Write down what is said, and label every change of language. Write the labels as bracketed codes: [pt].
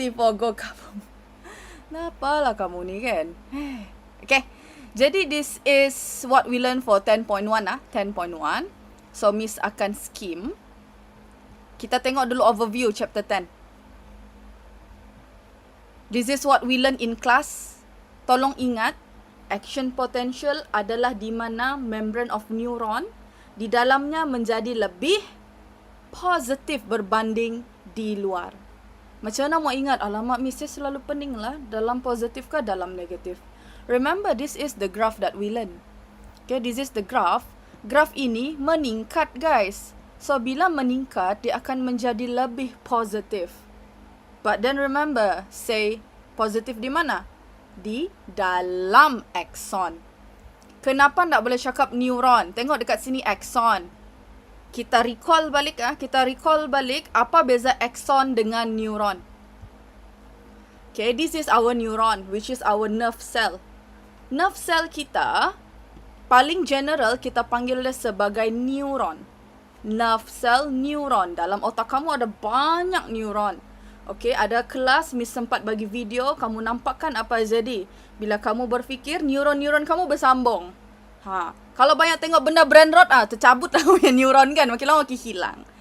[ms] C4 go kamu. Napalah kamu ni kan? Okay. [en] Jadi this is what we learn for 10.1 ah. 10.1. [ms] So Miss akan skim. Kita tengok dulu overview chapter 10. [en] This is what we learn in class. [ms] Tolong ingat, action potential adalah di mana membran of neuron di dalamnya menjadi lebih positif berbanding di luar. Macam mana mau ingat? Alamak, Miss selalu pening lah. Dalam positif ke dalam negatif? [en] Remember, this is the graph that we learn. Okay, this is the graph. [ms] Graph ini meningkat, [en] guys. [ms] So, bila meningkat, dia akan menjadi lebih positif. [en] But then remember, [ms] say positif di mana? Di dalam axon. Kenapa tak boleh cakap neuron? Tengok dekat sini axon. Kita recall balik apa beza axon dengan neuron. [en] Okay, this is our neuron, which is our nerve cell. [ms] Nerve cell kita, paling general kita panggil dia sebagai neuron. Nerve cell, neuron. Dalam otak kamu ada banyak neuron. Okay, ada kelas, Miss sempat bagi video, kamu nampakkan apa jadi. Bila kamu berfikir, neuron-neuron kamu bersambung. Kalau banyak tengok benda brain rot, tercabut lah punya neuron kan, makin lama makin hilang.